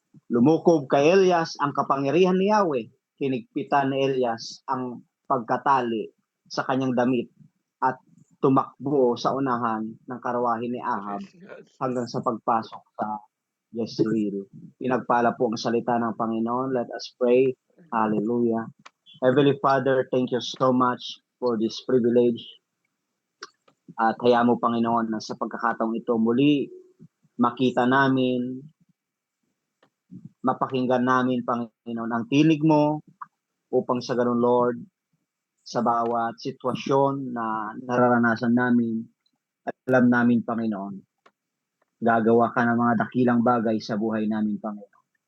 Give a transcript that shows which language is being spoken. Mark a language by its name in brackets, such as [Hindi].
[Filipino] Lumukob kay Elias ang kapangyarihan ni Yahweh. Hinigpitan ni Elias ang pagkatali sa kanyang damit at tumakbo sa unahan ng karwahe ni Ahab hanggang sa pagpasok sa Jezreel. Pinagpala po ang salita ng Panginoon. [English] Let us pray. Hallelujah. Heavenly Father, thank you so much for this privilege. [Filipino] At hayaan mo, Panginoon, na sa pagkakataong ito muli makita namin, mapakinggan namin, Panginoon, ang tinig mo upang sa ganun, Lord, sa bawat sitwasyon na nararanasan namin, alam namin, Panginoon, gagawa ka ng mga dakilang bagay sa buhay namin, Panginoon.